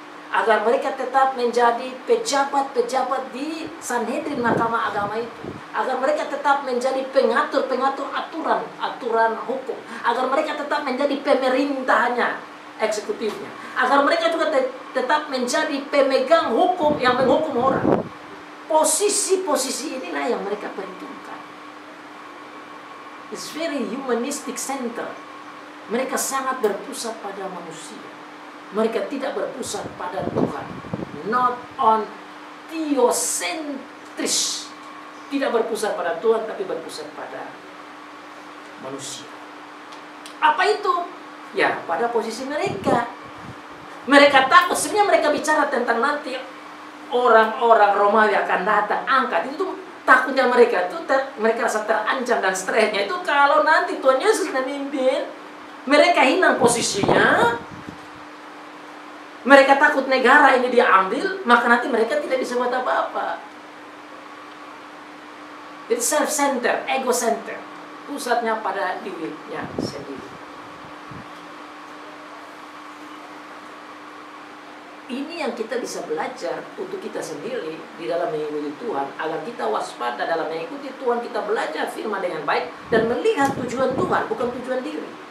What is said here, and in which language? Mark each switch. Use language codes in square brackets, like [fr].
[id] agar mereka tetap menjadi pejabat-pejabat di Sanhedrin Mahkamah Agama itu, agar mereka tetap menjadi pengatur-pengatur aturan hukum, agar mereka tetap menjadi pemerintahnya, eksekutifnya, agar mereka juga tetap menjadi pemegang hukum yang menghukum orang. Posisi-posisi inilah yang mereka perhitungkan. [en] It's very humanistic center. [id] Mereka sangat berpusat pada manusia. Mereka tidak berpusat pada Tuhan. [en] Not on theocentris. [id] Tidak berpusat pada Tuhan, tapi berpusat pada manusia. Apa itu? Ya, pada posisi mereka. Mereka takut. Sebenarnya mereka bicara tentang nanti orang-orang Romawi akan datang, angkat. Itu takutnya mereka. Itu mereka rasa terancam dan stresnya. Itu kalau nanti Tuhan Yesus memimpin, mereka hilang posisinya. Mereka takut negara ini diambil, maka nanti mereka tidak bisa buat apa-apa. [en] It's self-center, ego-center. [id] Pusatnya pada dirinya sendiri. Ini yang kita bisa belajar untuk kita sendiri di dalam mengikuti Tuhan. Agar kita waspada dalam mengikuti Tuhan, kita belajar firman dengan baik dan melihat tujuan Tuhan, bukan tujuan diri.